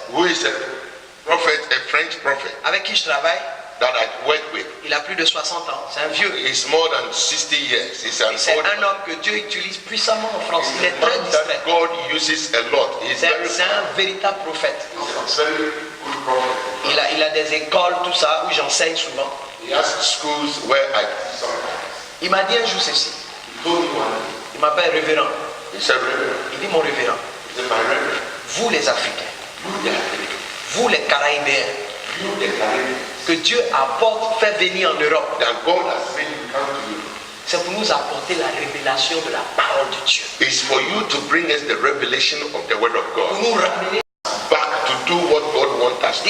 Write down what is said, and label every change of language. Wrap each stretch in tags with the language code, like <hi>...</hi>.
<en>who is a prophet, a French prophet</en> <fr>avec qui je travaille.</fr> <en>that I work with.</en> <fr>Il a plus de 60 ans, c'est un vieux.</fr> <en>He's more than 60 years. He's an</en> <fr>C'est</fr> <en>old</en> <fr>un homme que Dieu utilise puissamment en France. Il est</fr> <en>man</en> <fr>très distrait.</fr> <en>that God uses a lot. He's very</en> <fr>C'est un véritable prophète.</fr> <en>He's a very good prophet.</en> <fr>Il a des écoles, tout ça, où j'enseigne souvent.</fr> <en>He He has schools where I some.</en> <fr>Il m'a dit un jour ceci.</fr> <en>He told me one day.</en> <fr>Il m'appelle révérend.</fr> <en>He said, Reverend,</en> <fr>Il dit mon révérend.</fr> <en>he said, my Reverend,</en> <fr>Vous les Africains,</fr> <en>you the African,</en> <fr>vous les Caraïbéens,</fr> <en>you the Caribbean,</en> <fr>que Dieu apporte, fait venir en Europe,</fr> <en>that God has made you come to you.</en> <fr>c'est pour nous apporter la révélation de la parole de Dieu.</fr> <en>It's for you to bring us the revelation of the word of</en> <fr>Pour</fr> <en>God.</en> <fr>nous ramener.</fr> <en>Back to do what God wants us to do.</en>